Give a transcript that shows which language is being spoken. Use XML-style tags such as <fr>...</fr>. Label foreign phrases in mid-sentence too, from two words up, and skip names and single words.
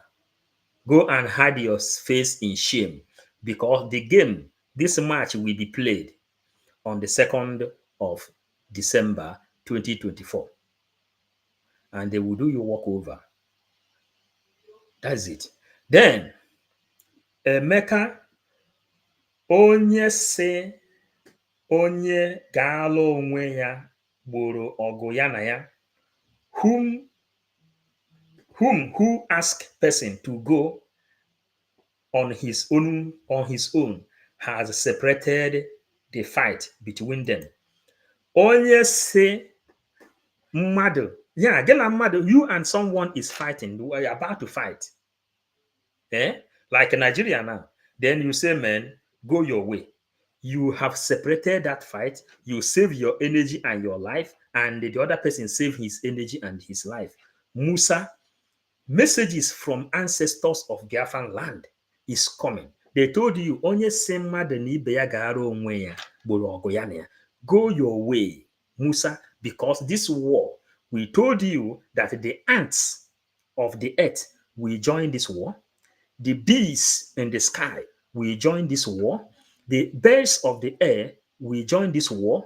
<en>Go and hide your face in shame because this match will be played on the 2nd of December 2024. And they will do you walkover. That's it. Then,</en> <ig>Emeka, onye ga-alụ onwe ya gboro ọgụ ya na ya,</ig> <en>who ask person to go on his own has separated the fight between them.</en> <ig>Onye say mmadụ, yeah, gị na mmadụ,</ig> <en>you and someone is fighting, you are about to fight. Like Nigeria now. Then you say, man, go your way. You have separated that fight. You save your energy and your life, and the other person save his energy and his life. Musa, messages from ancestors of Biafran land is coming. They told you,</en> <ig>onye se mmadụ na ibe ya ga-arụ onwe ya gboro ọgụ ya na ya.</ig> <en>Go your way, Musa, because this war, we told you that the ants of the earth will join this war. The bees in the sky will join this war. The birds of the air will join this war.</en>